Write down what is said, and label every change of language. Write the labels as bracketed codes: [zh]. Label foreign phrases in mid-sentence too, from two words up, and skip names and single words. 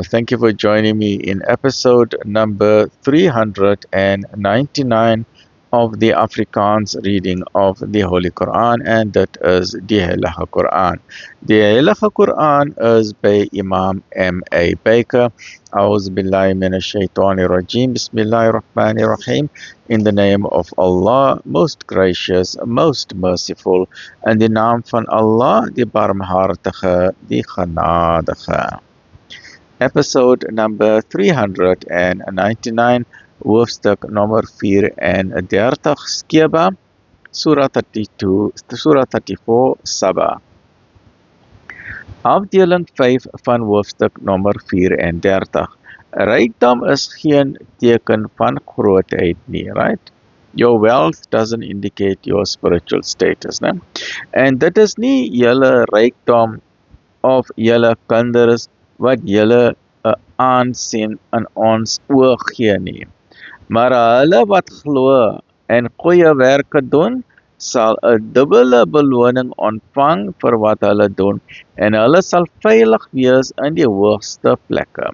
[en] Thank you for joining me in episode number 399 of the Afrikaans reading of the Holy Quran, and that is the Heilige Quran. The Heilige Quran is by Imam M.A. Baker. [ar] أعوذ بالله من الشيطان الرجيم. بسم الله الرحمن الرحيم. [en] In the name of Allah, most gracious, most merciful, [af] in die naam van Allah, die barmhartige, die genadige. Episode number 399, hoofstuk nummer 34, Skeba, Surah 32, Surah 34, Saba. Afdeling 5 van hoofstuk nummer 34. Rykdom is geen teken van grootheid nie, right? [en] Your wealth doesn't indicate your spiritual status, né? [af] En dit is nie julle rykdom of julle kinders wat julle aansien in ons oog gee nie. Maar hulle wat glo en goeie werke doen, sal 'n dubbele beloning ontvang vir wat hulle doen, en hulle sal veilig wees in die hoogste plekke.